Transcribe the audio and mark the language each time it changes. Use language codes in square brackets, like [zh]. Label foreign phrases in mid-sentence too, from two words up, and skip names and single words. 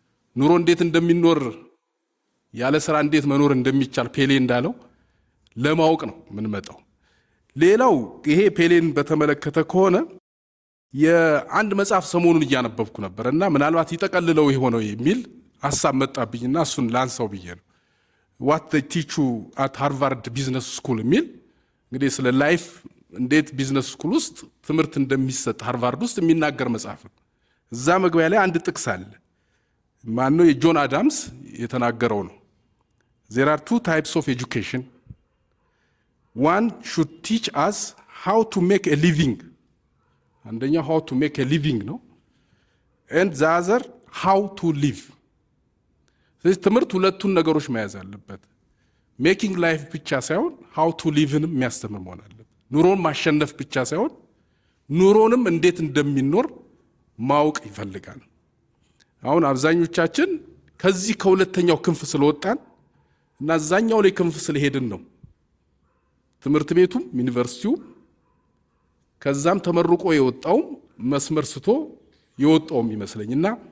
[am] ኑሮ እንዴት እንደሚኖር ያለ ስራ እንዴት መኖር እንደሚቻል ፔሌ እንዳለው ለማወቅ ነው የምንመጣው። ሌላው ይሄ ፔሌን በተመለከተ ከሆነ የአንድ መጽሐፍ ሰሞኑን እያነበብኩ ነበር እና ምናልባት ይጠቀልለው የሆነው የሚል ሐሳብ መጣብኝና እሱን ላንሳው ብዬ ነው። ዋት they teach you at ሃርቫርድ [en] business school [am] የሚል እንግዲህ ስለ ላይፍ እንዴት ቢዝነስ ስኩል ውስጥ ትምህርት እንደሚሰጥ ሃርቫርድ ውስጥ የሚናገር መጽሐፍ ነው። እዛ መግቢያ ላይ አንድ ጥቅስ አለ። ማነው? የጆን አዳምስ የተናገረው ነው። [en] there are two types of education. one should teach us how to make a living. አንደኛው how to make a living ነው and the other how to live. [am] ስለዚህ ትምህርት ሁለቱን ነገሮች መያዝ አለበት። [en] making life [am] ብቻ ሳይሆን [en] how to live [am] ንም የሚያስተምር መሆን አለበት። ኑሮን ማሸነፍ ብቻ ሳይሆን ኑሮንም እንዴት እንደሚኖር ማወቅ ይፈልጋል። አሁን አብዛኞቻችን ከዚህ ከሁለተኛው ክንፍ ስለወጣን እና አዛኛው ላይ ክንፍ ስለሄድን ነው ትምህርት ቤቱም ዩኒቨርሲቲው ከዛም ተመርቆ የወጣውም መስመር ስቶ የወጣውም ይመስለኝና